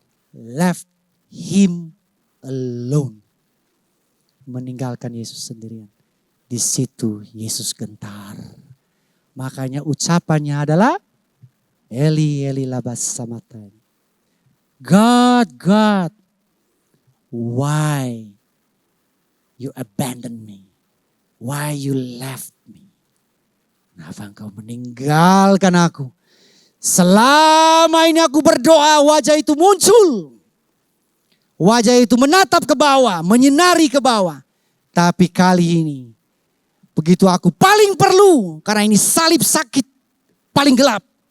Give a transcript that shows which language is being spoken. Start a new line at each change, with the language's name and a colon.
English: Left him alone.
Indonesian: Meninggalkan Yesus sendirian. Di situ Yesus gentar. Makanya ucapannya adalah
Aramaic: Eli, Eli lama sabachthani.
English: God, God, why you abandon me? Why you left me?
Indonesian: Kenapa engkau meninggalkan aku? Selama ini aku berdoa, wajah itu muncul. Wajah itu menatap ke bawah, menyinari ke bawah. Tapi kali ini, begitu aku paling perlu, karena ini salib sakit, paling gelap.